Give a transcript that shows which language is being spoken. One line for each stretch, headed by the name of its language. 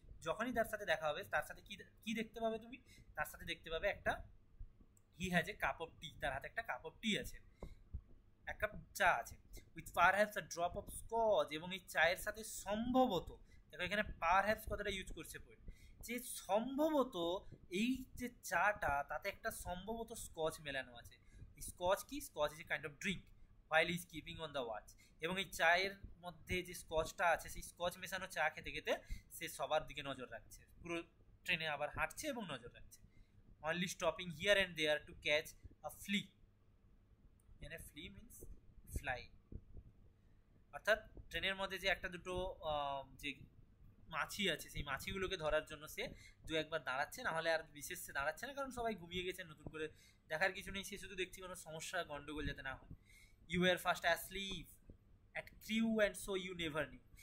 Bangla: যখনই তার সাথে দেখা হবে তার সাথে কি দেখতে পাবে তুমি, তার সাথে দেখতে পাবে একটা
English: he has a cup of tea,
Bangla: তার হাতে একটা কাপ অফ টি আছে, এক কাপ চা আছে,
English: With perhaps a drop of scotch.
Bangla: এবং এই চায়ের সাথে সম্ভবত, দেখো এখানে পারহ্যাপস কথাটা ইউজ করছে পোয়েট, যে সম্ভবত এই যে চাটা তাতে একটা সম্ভবত স্কচ মেলানো আছে। এই স্কচ কি?
English: Scotch is a kind of drink while he is keeping on the watch।
Bangla: এবং এই চায়ের মধ্যে যে স্কচটা আছে, সেই স্কচ মেশানো চা খেতে খেতে সে সবার দিকে নজর রাখছে, পুরো ট্রেনে আবার হাঁটছে এবং নজর রাখছে।
English: only stopping here and there to catch a flea, and a flea means fly।
Bangla: অর্থাৎ ট্রেনের মধ্যে যে একটা দুটো যে মাছি আছে, সেই মাছিগুলোকে ধরার জন্য সে দু একবার দাঁড়াচ্ছে, না হলে আর বিশেষ সে দাঁড়াচ্ছে না, কারণ সবাই ঘুমিয়ে গেছে, নতুন করে দেখার কিছু নেই, সে শুধু দেখছি কোনো সমস্যা গন্ডগোল যাতে না হয়।
English: You were fast asleep at Crewe and so you never knew.